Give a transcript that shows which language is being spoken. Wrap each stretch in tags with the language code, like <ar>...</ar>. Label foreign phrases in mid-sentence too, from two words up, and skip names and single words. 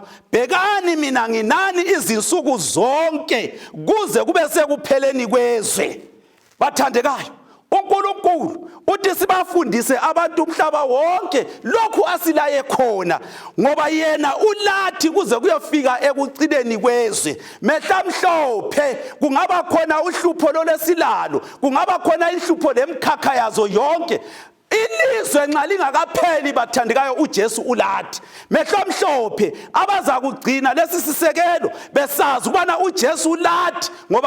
<nd>bhekani mina nginani izinsuku zonke kuze kube sekupheleni kwezwe bathandekayo uNkulunkulu uthi sibafundise abantu umhlaba wonke lokhu asilaye khona ngoba yena ulathi kuze kuyofika ekucineni kwezwe mehlamhlophe kungaba khona uhlupho lolesilalo kungaba khona inhlupho lemkhakha yazo yonke ilizwe nxa lingakapheli bathandekayo uJesu ulathi mehlamhlophe abaza kugcina lesi sisekelo besazi ukubana uJesu ulathi ngoba</nd>